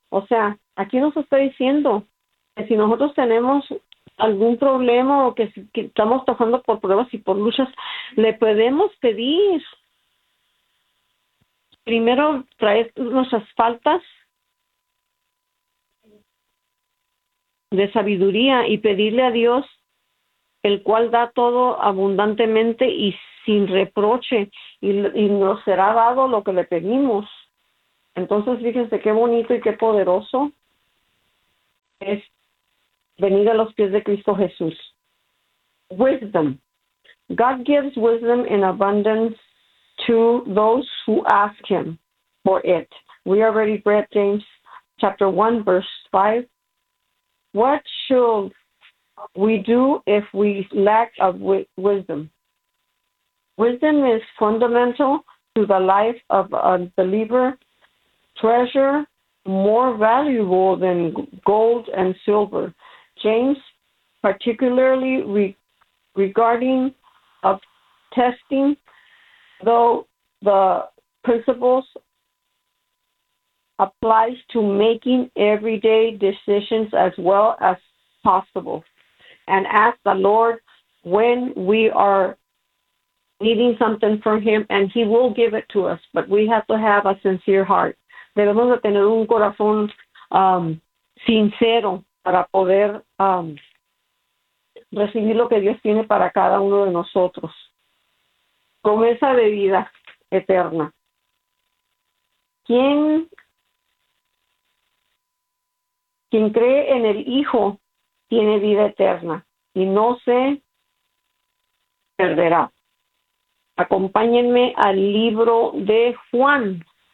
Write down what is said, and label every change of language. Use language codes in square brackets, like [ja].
[es] O sea, aquí nos está diciendo que si nosotros tenemos algún problema o que estamos pasando por pruebas y por luchas, le podemos pedir primero traer nuestras faltas de sabiduría y pedirle a Dios, el cual da todo abundantemente y sin reproche, y nos será dado lo que le pedimos. Entonces, fíjense qué bonito y qué poderoso es venir a los pies de Cristo Jesús. [en] Wisdom. God gives wisdom in abundance to those who ask him for it. We already read James chapter 1, verse 5. What should we do if we lack of wisdom? Wisdom is fundamental to the life of a believer. Treasure more valuable than gold and silver. James, particularly regarding of testing, though the principles applies to making everyday decisions as well as possible. And ask the Lord when we are needing something from him, and he will give it to us. But we have to have a sincere heart. [es] Debemos de tener un corazón sincero para poder recibir lo que Dios tiene para cada uno de nosotros, con esa bebida eterna. Quien cree en el Hijo tiene vida eterna y no se perderá. Acompáñenme al libro de Juan,